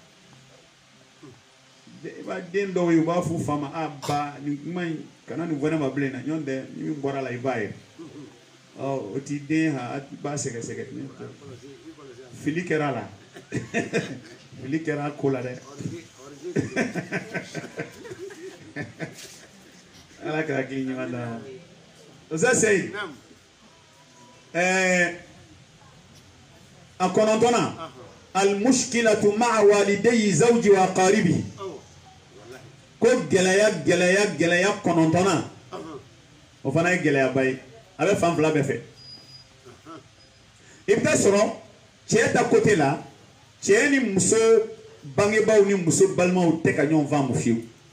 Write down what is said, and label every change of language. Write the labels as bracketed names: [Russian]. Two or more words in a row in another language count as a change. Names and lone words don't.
[Bambara] i b'a den dɔw ye u b'a f'u fa ma a ba nin kuma in kana nin fɔ ne ma bilen na ɲɔn tɛ ni min bɔra la i b'a ye o t'i den ha i b'a sɛgɛsɛgɛ fili kɛra a la fili kɛra a ko la dɛ ala ka hakili ɲuman d'a ma Oustaz Seyid a kɔnɔntɔnna [Arabic] المشكلة مع والدي زوجه وأقاربه [Bambara] ko gɛlɛya kɔnɔntɔnna o fana ye gɛlɛyaba ye a bɛ fan fila bɛɛ fɛ i bɛ taa sɔrɔ cɛ ta côté la cɛ ni muso bangebaaw ni muso balimaw tɛ ka ɲɔgɔn faamu fiyewu